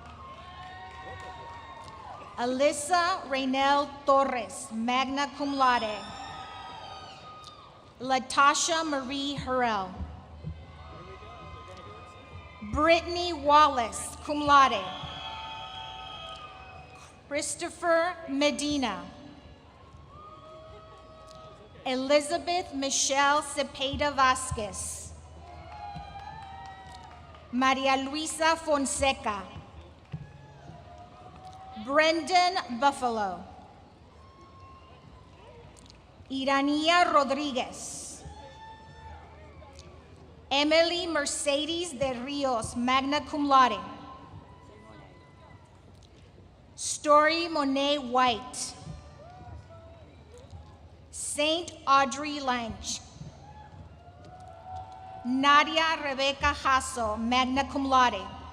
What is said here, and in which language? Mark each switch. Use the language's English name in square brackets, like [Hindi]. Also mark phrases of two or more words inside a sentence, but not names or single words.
[English] Alyssa Raynell Torres, [Latin] magna cum laude. [English] Latasha Marie Harrell. Brittany Wallace, [Latin] cum laude. [English] Christopher Medina. Elizabeth Michelle Cepeda Vasquez. Maria Luisa Fonseca. Brendan Buffalo. Irania Rodriguez. Emily Mercedes de Rios, [Latin] magna cum laude. [English] Story Monet White. Saint Audrey Lange. Nadia Rebecca Hasso, [Latin] magna cum laude.